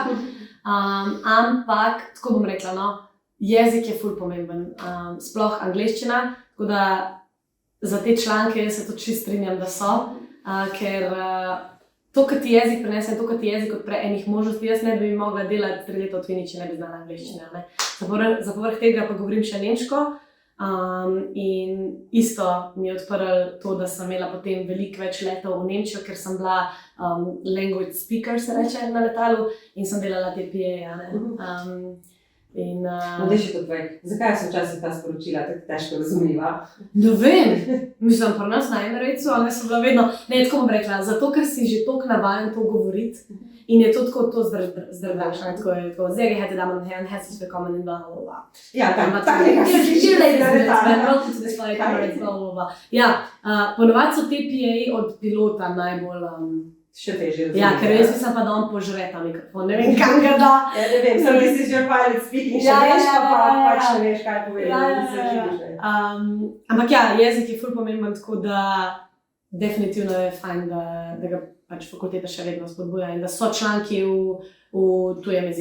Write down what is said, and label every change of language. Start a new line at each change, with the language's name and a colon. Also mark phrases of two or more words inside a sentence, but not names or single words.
Slovenian: Ampak, tako bom rekla, no, jezik je ful pomemben, sploh angleščina, tako da za te članke jaz se tudi čisto strinjam, da so, ker to, kar ti jezik prinese, to, kar ti jezik odpre enih možnosti, jaz ne bi mogla delati 3 leta v tujini, če ne bi znala angleščine. Za povrh tega pa govorim še nemško in isto mi je odprlo to, da sem imela potem veliko več letov v Nemčijo, ker sem bila
English: language speaker,
Slovenian: se reče, na letalu in sem delala te PA. No, da še to povej, zakaj so včasih ta sporočila tako težko razumljiva? Ne vem, mislim, pri nas na Emiratesu, ali so bila vedno, ne, tako bom rekla, zato, ker si že toliko navajen to govoriti in je to tako to zdrdaš, tako je tako, zdaj je
German: hete damen herren, herzlich willkommen
Slovenian: in bla bla bla. Ja, tako nekaj si že
English: welcome to the Flight Emirates, bla bla bla.
Slovenian: Ja, ponovadi so te PA od pilota najbolj še težje razumeti. Ja, ker jaz mislim pa, da on požre ta mikrofon, ne vem, kam ga da. Ja, ne vem, sem misliš, že
English: pilot speaking,
Slovenian: še veš, pa pač ne veš, kaj povedati. Ampak ja, jezik je ful pomemben, tako da definitivno je fajn, da ga pač fakulteta še vedno spodbuja in da so članki v tujem jeziku.